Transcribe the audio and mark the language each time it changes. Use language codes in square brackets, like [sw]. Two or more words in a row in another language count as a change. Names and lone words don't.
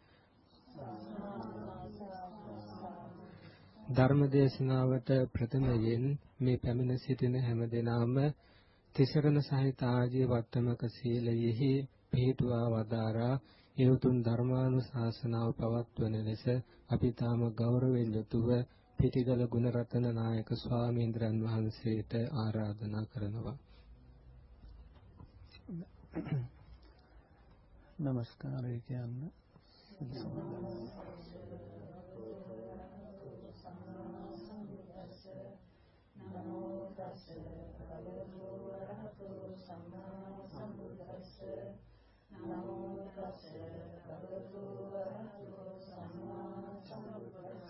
[si] ධර්ම දේශනාවට ප්‍රථමයෙන් මේ පැමිණ සිටින හැමදෙනාම තිසරණ සහිත ආජීව වත්තමක සීලයෙහි පිහිටුවා වදාරා ඒ උතුම් ධර්මානුශාසනාව පවත්වන ලෙස අපි තාම ගෞරවයෙන් යුතුව පිටිගල ගුණරතන නායක ස්වාමීන්ද්‍රයන් වහන්සේට ආරාධනා කරනවා. නමස්කාරය කියන්න. [pi] නමෝ තස්ස භගවතු වරහතෝ සම්මා සම්බුද්දස්ස. නමෝ තස්ස භගවතු වරහතෝ සම්මා සම්බුද්දස්ස.